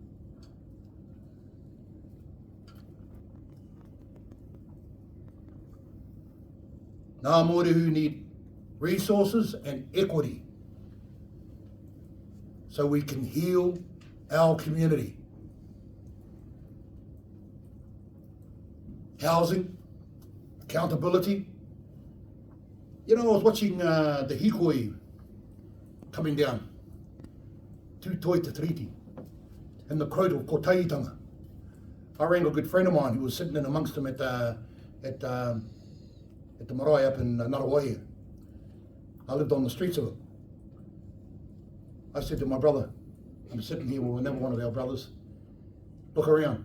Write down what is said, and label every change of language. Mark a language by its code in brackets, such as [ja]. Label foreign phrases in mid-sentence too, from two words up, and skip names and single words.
[en] Ngā Morehu need resources and equity so we can heal our community. Housing, accountability. You know, I was watching the hikoi coming down, [mi] tū toi te triti, [en] and the quote of Kotaitanga. I rang a good friend of mine who was sitting in amongst them at the marae up in Ngati. I lived on the streets of it. I said to my brother, I'm sitting here with another one of our brothers, look around.